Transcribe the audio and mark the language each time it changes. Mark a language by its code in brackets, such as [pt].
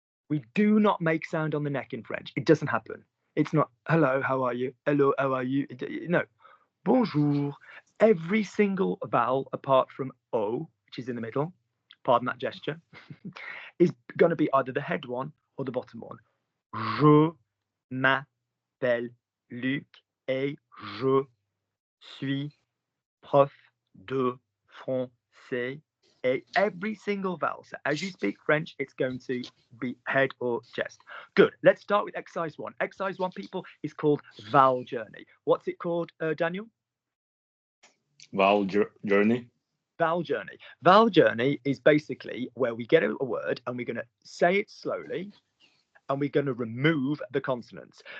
[en] We do not make sound on the neck in French. It doesn't happen. It's not, hello, how are you? Hello, how are you? No, bonjour. Every single vowel apart from O, which is in the middle, pardon that gesture, is going to be either the head one or the bottom one. [fr] Je m'appelle Luc et je suis prof de français. [en] Every single vowel. So as you speak French, it's going to be head or chest. Good. Let's start with exercise 1. Exercise 1, people, is called vowel journey. What's it called, Daniel? Vowel journey. Vowel journey. Vowel journey is basically where we get a word and we're going to say it slowly and we're going to remove the consonants.